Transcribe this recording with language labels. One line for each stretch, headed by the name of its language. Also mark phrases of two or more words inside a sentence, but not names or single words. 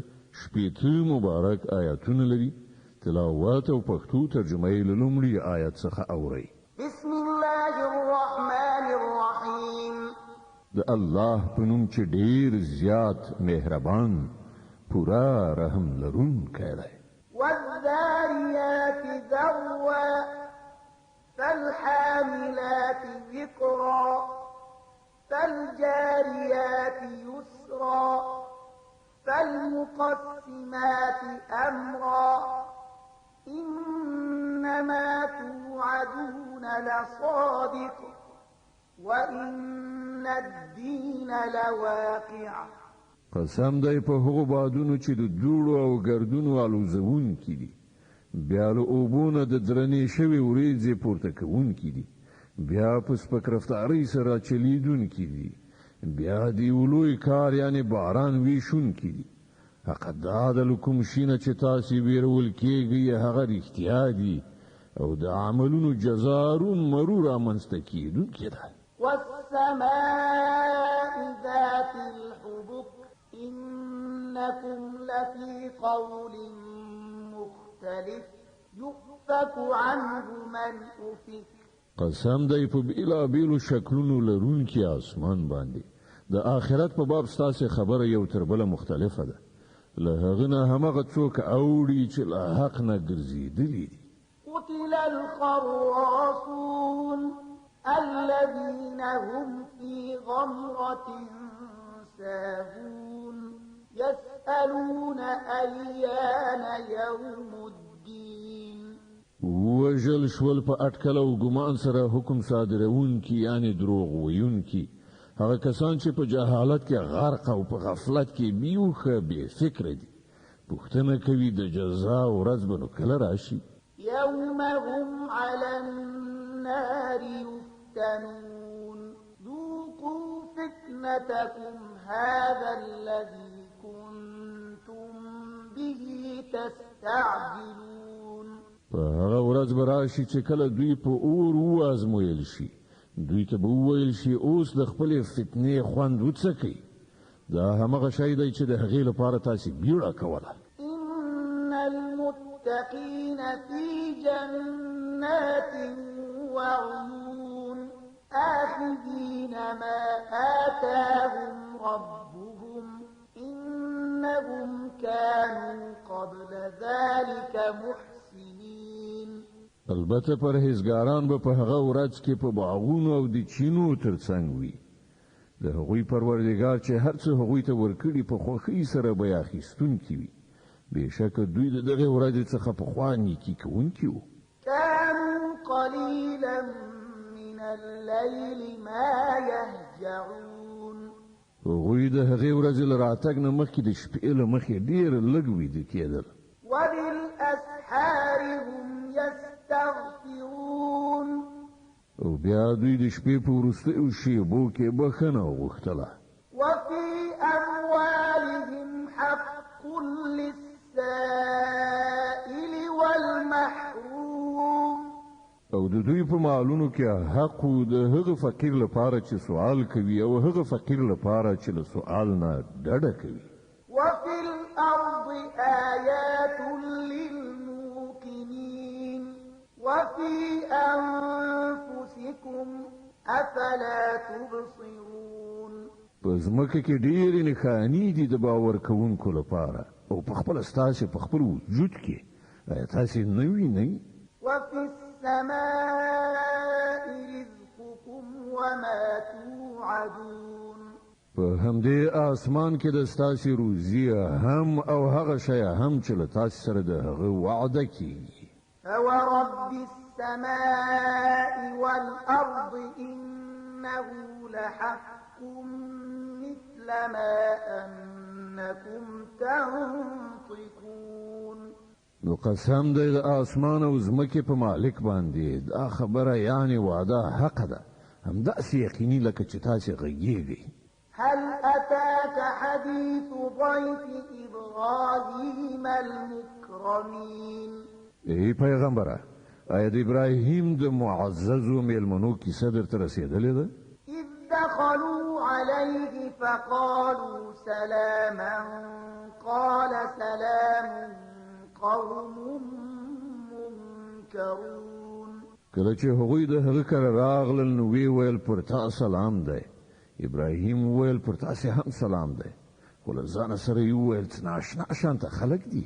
Pashto: 80 مبارک آیاتونه لري. تلاوت او پښتو ترجمه یې له لومړي آیت څخه اورئ.
Arabic: بسم الله الرحمن الرحیم.
Pashto: د الله په نوم چې ډېر زیات مهربان پورا رحم لرونکی دی.
Arabic: والذاريات ذروا فالحاملات ذكرا فالجاريات يسرا فالمقسمات أمرا إنما توعدون لصادق وإن الدين لواقع.
Pashto: قسم دی په هغو بادونو چې د دوړو او ګردونو الوزونکي دي بیا له اوبونه د درنې شوې وریځې پورته کوونکي دي بیا په سپک رفتارۍ سره چلیدونکي دي بیا د یو لوی کار یعنې باران ویشونکي دي. حق دا د کوم شي نه چې تاسې ویرول کېږئ هغه رښتیا دي او د عملونو جزا رومرو رامنځته کېدونکې ده.
Arabic: والسماء ذات الحبك إنكم لفي قول مختلف يؤفك عنه من أفك.
Pashto: قسم دی په بیلابیلو شکلونو لرونکي اسمان باندې د آخرت په باب ستاسې خبره یو تر بله مختلفه ده. له هغه نه همغه څوک اوړي چې له حق نه ګرځېدلي دي.
Arabic: قتل الخراصون الذين هم في غمرة ساهون يسألون أيان يوم الدين.
Pashto: وژل شول په اټکل او ګمان سره حکم صادرونکي یعنی دروغ ویونکي هغه کسان چې په جهالت کې غرق او په غفلت کې بیوخه بې فکر دي. پوښتنه کوي د جزا ورځ به نو کله راشي.
Arabic: يوم هم على النار يفتنون ذوقوا فتنتكم هذا الذي كنتم به تستهزئون. يستعجلون
Pashto: په هغه ورځ به راشي چې کله دوی په اور وازمویل شي دوی ته به وویل شي اوس د خپلې فتنې خوند وڅکئ دا همغه شی دی چې د هغې لپاره تاسې بیړه کوله
Arabic: إن المتقين في جنات وعيون آخذين ما آتاهم ربهم إنهم كانوا قبل ذلك محسنين
Pashto: البته پرهیزګاران به په هغه ورځ کې په باغونو او د چینو ترڅنګ وي د هغوی پروردګار چې هر څه هغوی ته ورکړي په خوښۍ سره به یې اخیستونکي وي بېشکه دوی د دغې ورځې څخه پخوا نیکي کوونکي وو
Arabic: كانوا قليلا من الليل ما يهجعون
Pashto: هغوی د هغې ورځې له راتګ نه مخکې د شپې له مخې ډېر لږ ویده کېدل
Arabic: وبالأسحار هم يستغفرون
Pashto: او بیا دوی د شپې په وروستیو شېبو کې بخښنه وغوښتله
Arabic: وفي أموالهم حق للسائل والمحروم
Pashto: او د دوی په مالونو کې حق د هغه فقیر لپاره چې سوال کوي او هغه فقیر لپاره چې له سوال نه ډډه کوي
Arabic: وفي الأرض آيات للموقنين وفي أنفسكم أفلا تبصرون
Pashto: په ځمکه کې ډېرې نښانې دي د باور کوونکو لپاره او په خپله ستاسې په خپل وجود کې آیا تاسې نه وینئ
Arabic: وفي السماء رزقكم وما توعدون
Pashto: په همدې آسمان کې د ستاسې روزي هم او هغه شی هم چې له تاسې سره د هغه وعده کیږي
Arabic: فورب السماء والأرض إنه لحق مثل ما أنكم تنطقون
Pashto: نو قسم دی د آسمان او ځمکې په مالک باندې دا خبره یعنی وعده حق ده همداسې یقیني لکه چې تاسې غږیږئ
Arabic: هل أتاك حديث ضيف إبراهيم المكرمين
Pashto: ای پیغمبره آیا د ابراهیم د معززو میلمنو کیسه درته رسېدلې ده
Arabic: إذ دخلوا عليه فقالوا سلاما قال سلام قوم منكرون
Pashto: کله چې هغوی د هغه کره راغلل نو وی ویل پر تا سلام دی ابراهیم ویل پر تاسې هم سلام دی خو له ځانه سره یې وویل څه ناشنا شانته خلک دي